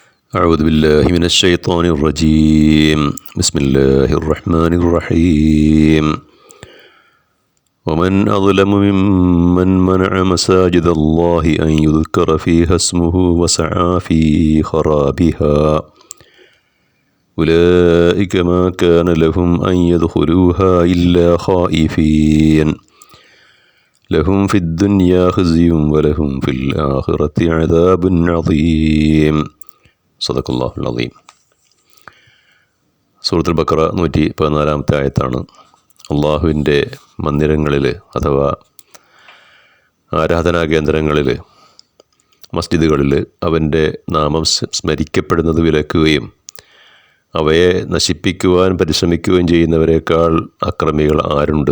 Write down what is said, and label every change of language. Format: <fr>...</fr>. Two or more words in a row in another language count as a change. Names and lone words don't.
<ar>أعوذ بالله من الشيطان الرجيم بسم الله الرحمن الرحيم ومن أظلم ممن منع مساجد الله أن يذكر فيها اسمه وسعى في خرابها أولئك ما كان لهم أن يدخلوها إلا خائفين لهم في الدنيا خزي ولهم في الآخرة عذاب عظيم صدق الله العظيم.</ar> <ml>സൂറത്തുൽ ബഖറ 114 ആയത്താണ്. അള്ളാഹുവിൻ്റെ മന്ദിരങ്ങളിൽ അഥവാ ആരാധനാ കേന്ദ്രങ്ങളിൽ, മസ്ജിദുകളിൽ അവൻ്റെ നാമം സ്മരിക്കപ്പെടുന്നത് വിലക്കുകയും അവയെ നശിപ്പിക്കുവാൻ പരിശ്രമിക്കുകയും ചെയ്യുന്നവരെക്കാൾ അക്രമികൾ ആരുണ്ട്?</ml>